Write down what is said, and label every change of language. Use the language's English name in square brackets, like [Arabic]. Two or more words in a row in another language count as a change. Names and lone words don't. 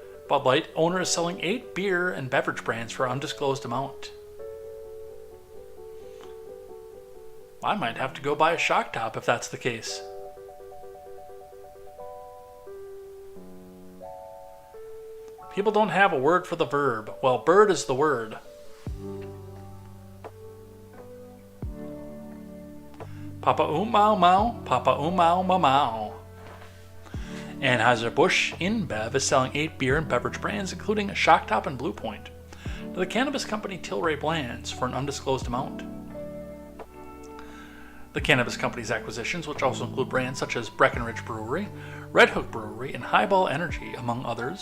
[English] Bud Light owner is selling 8 beer and beverage brands for undisclosed amount. I might have to go buy a shock top if that's the case. People don't have a word for the verb. Well, bird is the word. Papa Mau Mau, Papa Mau Mau Mau. Anheuser-Busch InBev is selling 8 beer and beverage brands, including Shock Top and Blue Point, to the cannabis company Tilray Brands for an undisclosed amount. The cannabis company's acquisitions, which also include brands such as Breckenridge Brewery, Red Hook Brewery, and Highball Energy, among others.